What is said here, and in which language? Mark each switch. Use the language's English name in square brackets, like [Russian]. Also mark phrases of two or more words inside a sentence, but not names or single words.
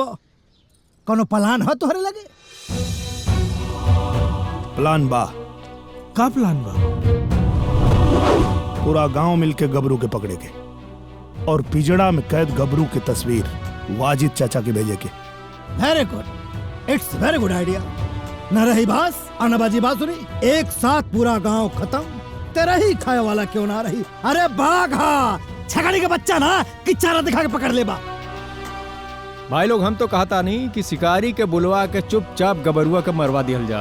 [Bhojpuri] कोनो प्लान है तोहरे लगे? प्लान बा। का प्लान बा? पूरा गांव मिलके गबरू के पकड़े के और पिजड़ा में कैद गबरू की तस्वीर वाजिद चाचा के भेजे के। [English] Very good, it's very good idea. [Bhojpuri] न रही बास और न बाजी बांसुरी, एक साथ पूरा गांव खत्म। तेरा ही खाए वाला क्यों ना रही। अरे बाघा छगड़ी का बच्चा ना कि चारा दिखा के पकड़ ले बा। भाई लोग, हम तो कहता नहीं कि शिकारी के बुलवा के चुपचाप गबरुआ के मरवा दिया जा।